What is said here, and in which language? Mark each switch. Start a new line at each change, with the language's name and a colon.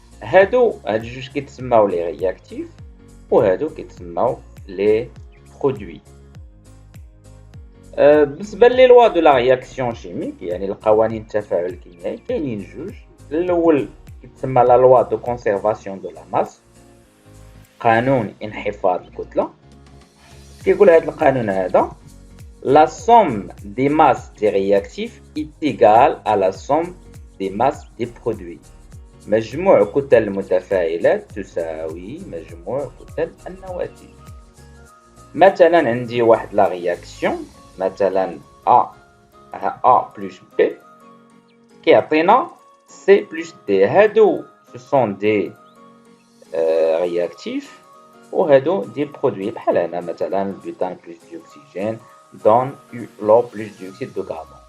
Arabic: هاد جوج كيتسماو لي رياكتيف وهادو كيتسماو لي برودوي. بالنسبه لي لوا دو لا رياكسيون شيميك يعني القوانين التفاعل الكيميائي كاينين جوج. الاول كيتسمى لا لوا دو كونسيرفاسيون دو لا ماس قانون انحفاظ الكتله. كيقول هذا القانون هذا
French: la somme des masses des réactifs est égale à la somme des masses des produits.
Arabic: مجموع كتل المتفاعلات تساوي مجموع كتل النواتج. مثلا عندي واحد لا رياكسيون مثلا A plus B كيعطينا C plus D. هادو
French: ce sont des réactifs
Arabic: وهادو دي برودوي بحال هنا مثلا البوتان بلس ديوكسيجين دون لو بلس ديوكسيد دو كربون.